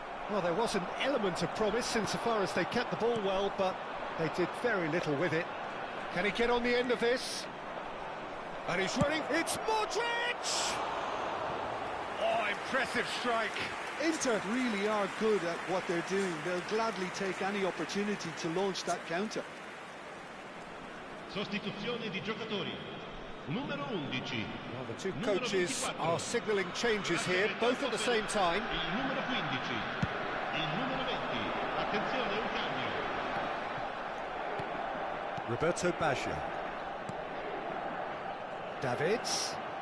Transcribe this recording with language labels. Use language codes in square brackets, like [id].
[en] Well, there was an element of promise insofar as they kept the ball well, but they did very little with it. Can he get on the end of this? And he's running. It's Modric! Oh, impressive strike. Inter really are good at what they're doing. They'll gladly take any opportunity to launch that counter. [it] Sostituzione di giocatori. Numero 11. [en] Well, the two coaches are signalling changes here, both at the same time. [it] Il numero 15. Il numero 20. Attenzione, un cambio. Roberto Baggio. Davids.